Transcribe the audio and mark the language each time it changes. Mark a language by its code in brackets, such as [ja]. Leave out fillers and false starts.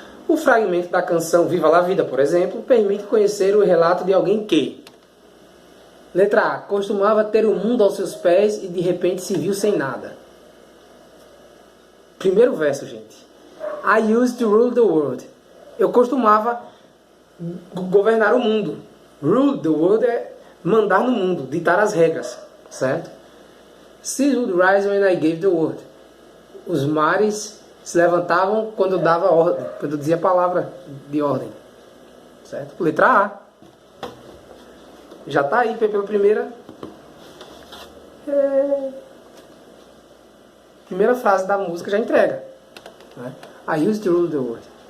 [pt] O fragmento da canção Viva la Vida, por exemplo, permite conhecer o relato de alguém que... Letra A. Costumava ter o mundo aos seus pés e de repente se viu sem nada. Primeiro verso, gente. [en] I used to rule the world. [pt] Eu costumava governar o mundo. [en] Rule the world [pt] é mandar no mundo, ditar as regras, certo? [en] Seas would rise when I gave the word. [pt] Os mares se levantavam quando eu dava ordem, quando eu dizia a palavra de ordem, certo? Letra A. Já está aí pela primeira frase da música, já entrega, né? [en] I used to rule the world.